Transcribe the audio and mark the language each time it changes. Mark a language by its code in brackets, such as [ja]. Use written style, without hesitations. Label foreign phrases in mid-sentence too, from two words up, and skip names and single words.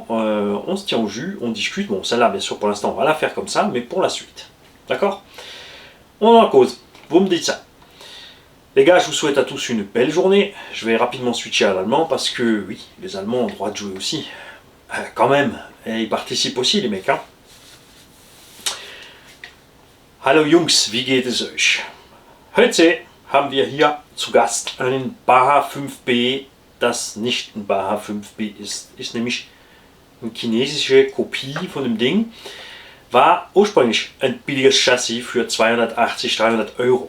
[fr] On se tient au jus, on discute. Bon, celle-là, bien sûr, pour l'instant, on va la faire comme ça, mais pour la suite. D'accord? On en cause. Vous me dites ça. Les gars, je vous souhaite à tous une belle journée. Je vais rapidement switcher à l'allemand parce que, oui, les Allemands ont le droit de jouer aussi. Quand même. Et ils participent aussi, les mecs. Hein. [de] Hallo Jungs, wie geht es euch? Heute haben wir hier zu Gast einen Baha 5B, das nicht ein Baha 5B ist. Ist nämlich eine chinesische Kopie von dem Ding. War ursprünglich ein billiges Chassis für 280, 300 Euro.